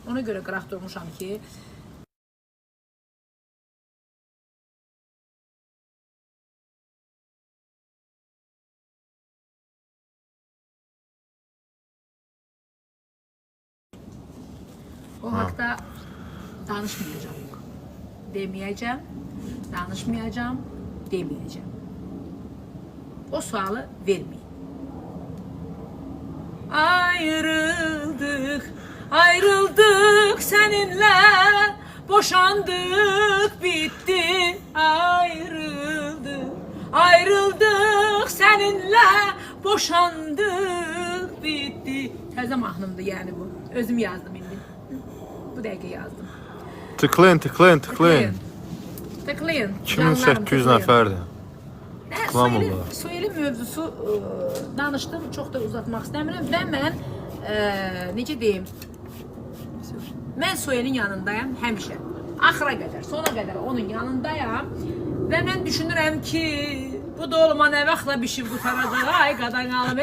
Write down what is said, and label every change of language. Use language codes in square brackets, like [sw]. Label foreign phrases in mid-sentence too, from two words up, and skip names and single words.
[az] Ona görə qıraq durmuşam ki, o haqda danışmayacağım, deməyəcəm, danışmayacağım, deməyəcəm. O sualı verməyin. [tr] Ayrıldık seninle, boşandık, bitti. Ayrıldık seninle, boşandık, bitti. [az] Təzə mahnımdır yəni bu. Özüm yazdım indi. Bu dəqiqə yazdım. [tr] Tıklayın. Tıklayın. [az] 2800 nəfərdir. Soyelin mövzusu danışdım, çox da uzatmaq istəmirəm və mən necə deyim, mən Soyelin yanındayam həmişə, axıra qədər, sona qədər onun yanındayam və mən düşünürəm ki, bu dolma nə vaxtla bişib qutaracaq, ay qadan alım,